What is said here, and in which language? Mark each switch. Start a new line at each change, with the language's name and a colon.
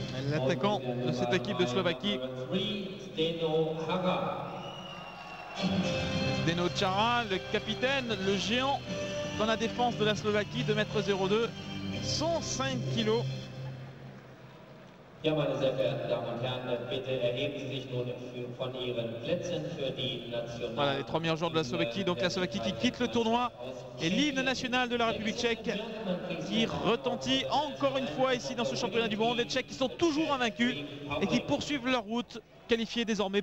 French: L'attaquant de cette équipe de Slovaquie. Zdeno Chara, le capitaine, le géant dans la défense de la Slovaquie, 2,02 m, 105 kg.
German: Ja, meine sehr verehrten Damen und Herren, bitte erheben Sie sich nun von Ihren Plätzen für die National.
French: Voilà les 3 meilleurs joueurs de la Slovaquie. Donc la Slovaquie qui quitte le tournoi et l'hymne national de la République tchèque qui retentit encore une fois ici dans ce championnat du monde. Les Tchèques qui sont toujours invaincus et qui poursuivent leur route, qualifiés désormais